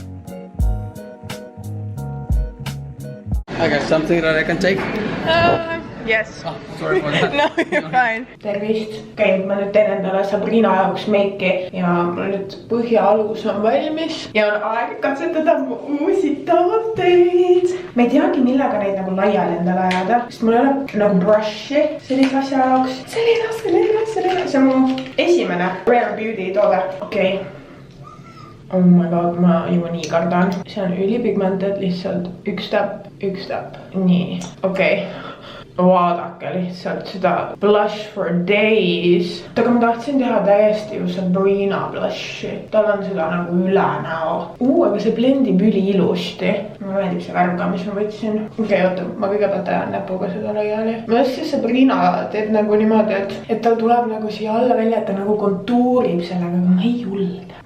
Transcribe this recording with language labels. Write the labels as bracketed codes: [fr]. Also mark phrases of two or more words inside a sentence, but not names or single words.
[en] I got something that I can take. Yes. Sorry for that. No, you're fine. [et] Tervist. Okei, ma nüüd teen endale Sabrina jaoks meiki ja mul nüüd põhjaalus on valmis ja on aeg katsetada mu uusi tooteid. Ma ei teagi, millega neid nagu laiali endale ajada, sest mul ei ole nagu brushi sellise asja jaoks. Selline. See on mu esimene Rare Beauty toode. Okei. [en] Oh my god, [et] ma juba nii kardan. See on ülipigmented, lihtsalt üks täpp. Nii, okei. Vaadake lihtsalt seda [en] blush for days. [et] Aga ma tahtsin teha täiesti ju Sabrina blushi. Tal on seda nagu üle näo. Aga see blendib üli ilusti. Mulle meeldib see värv ka, mis ma võtsin. Okei, oota, ma kõigepealt ajan näpuga seda laiali. Ma just see Sabrina teeb nagu niimoodi, et tal tuleb nagu siia alla välja, et ta nagu kontuurib sellega, aga ma ei julge.